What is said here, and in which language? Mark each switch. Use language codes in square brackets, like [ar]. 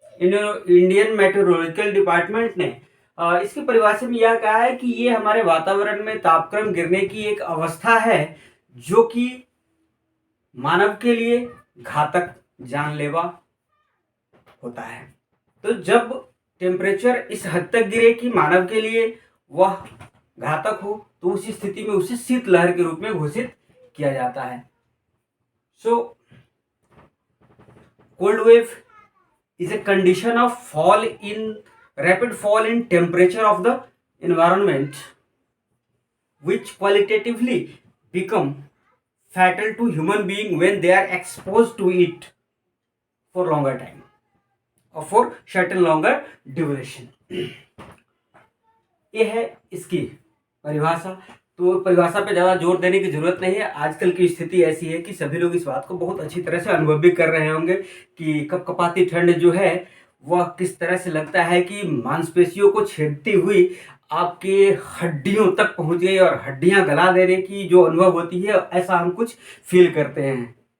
[hi] Indian meteorological department ने इसकी परिभाषा में यह कहा है कि ये हमारे वातावरण में तापक्रम गिरने की एक अवस्था है जो कि मानव के लिए घातक, जानलेवा होता है। तो जब टेम्परेचर इस हद तक गिरे कि मानव के लिए वह घातक हो तो उस स्थिति में उसे शीतलहर के रूप में घोषित किया जाता है। [en] So cold wave is a condition of rapid fall in temperature of the environment which qualitatively become fatal to human being when they are exposed to it for longer time or for certain longer duration. [hi] ये है इसकी परिभाषा। तो परिभाषा पे ज़्यादा जोर देने की ज़रूरत नहीं है। आजकल की स्थिति ऐसी है कि सभी लोग इस बात को बहुत अच्छी तरह से अनुभव भी कर रहे होंगे कि कपकपाती ठंड जो है वह किस तरह से लगता है कि मांसपेशियों को छेदती हुई आपके हड्डियों तक पहुंच गई और हड्डियां गला देने की जो अनुभव होती है, ऐसा हम कुछ फील करते हैं।